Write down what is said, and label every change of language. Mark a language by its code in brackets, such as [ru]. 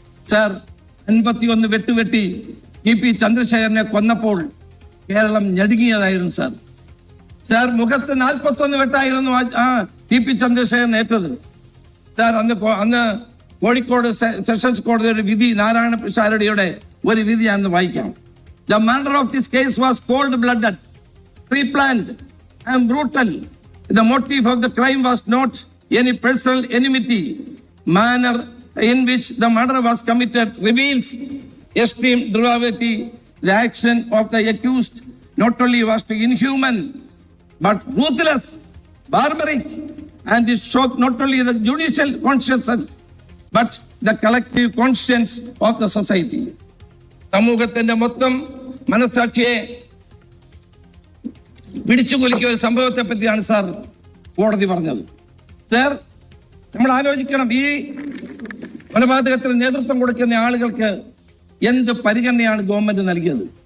[ml] Sir, 51 വെട്ടുവെട്ടി EP ചന്ദ്രശേഖരനെ കൊന്നപ്പോൾ Keralam ഞടുങ്ങിയതായിരുന്നു sir. Sir, മുഖത്ത് 41 വെട്ടായിരുന്നു EP Chandrasekharan ഏറ്റത്. Sir, അന്ന് Kozhikode sessions കോടതി ഒരു വിധി, നാരായണ പിഷാരടിയുടെ ഒരു വിധി ഞാൻ വായിക്കാം. [en] The murder of this case was cold-blooded, pre-planned and brutal. The motive of the crime was not any personal enmity. Manner in which the murder was committed reveals extreme depravity. The action of the accused not only was inhuman, but ruthless, barbaric, and it shocked not only the judicial conscience, but the collective conscience of the society. [ml] സമൂഹത്തിന്റെ മൊത്തം മനസാക്ഷിയെ പിടിച്ചുകൊലിക്കിയ ഒരു സംഭവത്തെ പറ്റിയാണ് sir കോടതി പറഞ്ഞത്. Sir, നമ്മൾ ആലോചിക്കണം, ഈ കൊലപാതകത്തിന് നേതൃത്വം കൊടുക്കുന്ന ആളുകൾക്ക് എന്ത് പരിഗണനയാണ് ഗവൺമെന്റ് നൽകിയത്?